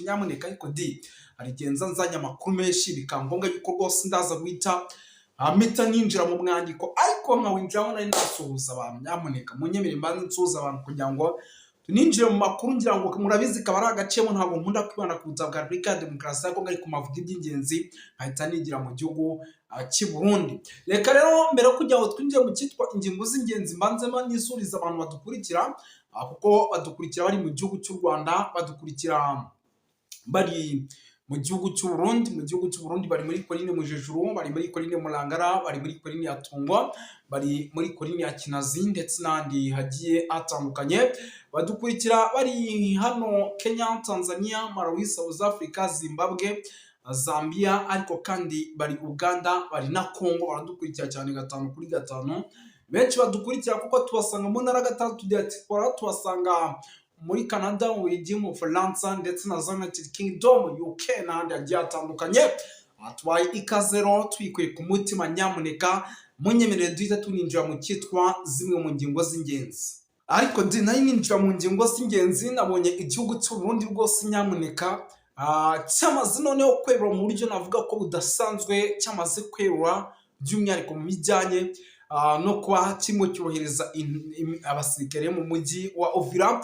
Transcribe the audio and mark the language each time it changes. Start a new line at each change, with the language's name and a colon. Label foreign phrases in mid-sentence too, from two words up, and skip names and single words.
Kinyarwanda: Nyamuneka ariko arigenza nzanye amakuru menshi bikangombwa yuko rwose ndaza guhita amita ninjira mu mwandiko, ariko nkawinjiraho nari nasuhuza abantu. Nyamuneka munyemere mbanze nsuhuza abantu kugira ngo ninjire mu makuru. Ngira ngo murabizi kaba ari agacemo, ntabwo nkunda kwibana ku butaka bwa Repubulika ya Demokarasi ya Kongo, ariko mavuga iby'ingenzi nkahita nigira mu gihugu cy'i Burundi. Reka rero mbere yo kugira ngo twinjire mu cyitwa ingingo z'ingenzi mbanzemo nisuriza abantu badukurikira, kuko badukurikira bari mu gihugu cy'u Rwanda, badukurikira bari mu gihugu cy'u Burundi. Mu gihugu cy'u Burundi bari muri Coline Mujejuru, bari muri Coline Mulangara, bari muri Coline ya Tungwa, bari muri Coline ya Kinazi, ndetse n'andi hagiye atandukanye. Badukurikira bari hano Kenya, Tanzania, Malawi, South Africa, Zimbabwe, Zambia, ariko kandi bari Uganda, bari na Congo. Baradukurikira cyane 5/5. Benshi badukurikira kuko tubasanga mu ntara 6 diaspora, tubasanga muri Canada, mu Faransa, ndetse na United Kingdom, UK n'ahandi hagiye atandukanye. Atwaye ikazero twikuye ku mutima. Nyamuneka munyemerere duhita tuninjira mu cyitwa zimwe mu ngingo z'ingenzi. Ariko nayo ninjira mu ngingo z'ingenzi, nabonye igihugu cy'u Burundi rwose nyamuneka cyamaze noneho kwerura mu buryo navuga ko budasanzwe, cyamaze kwerura by'umwihariko mu bijyanye no kuba kirimo cyohereza abasirikare mu mujyi wa Uvira.